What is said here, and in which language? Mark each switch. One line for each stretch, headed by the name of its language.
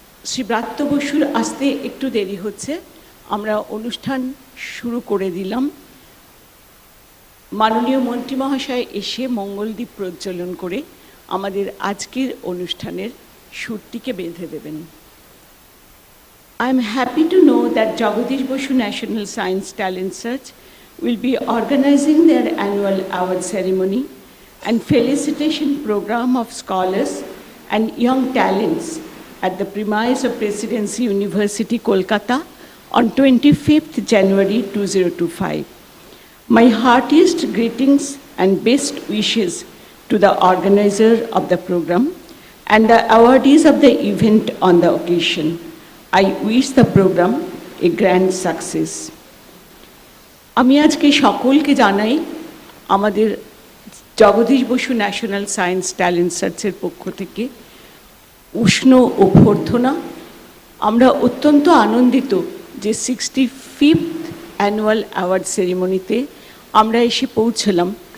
Bangla: শ্রী ব্রাত্য বসুর আসতে একটু দেরি হচ্ছে, আমরা অনুষ্ঠান শুরু করে দিলাম। মাননীয় মন্ত্রী মহাশয় এসে মঙ্গলদ্বীপ প্রজ্বলন করে আমাদের আজকের অনুষ্ঠানের সুরটিকে বেঁধে দেবেন।
English: I am happy to know that Jagadish Bosu National Science Talent Search will be organizing their annual award ceremony and felicitation program of scholars and young talents at the premise of Presidency University, Kolkata on 25th January 2025. My heartiest greetings and best wishes to the organizer of the program and the awardees of the event on the occasion. I wish the program a grand success.
Bangla: আমি আজকে সকলকে জানাই আমাদের Jagadish Basu national science talent সার্চের পক্ষ থেকে উষ্ণ অভ্যর্থনা। আমরা অত্যন্ত আনন্দিত যে 65th অ্যানুয়াল অ্যাওয়ার্ড সেরিমনিতে আমরা এসে পৌঁছলাম।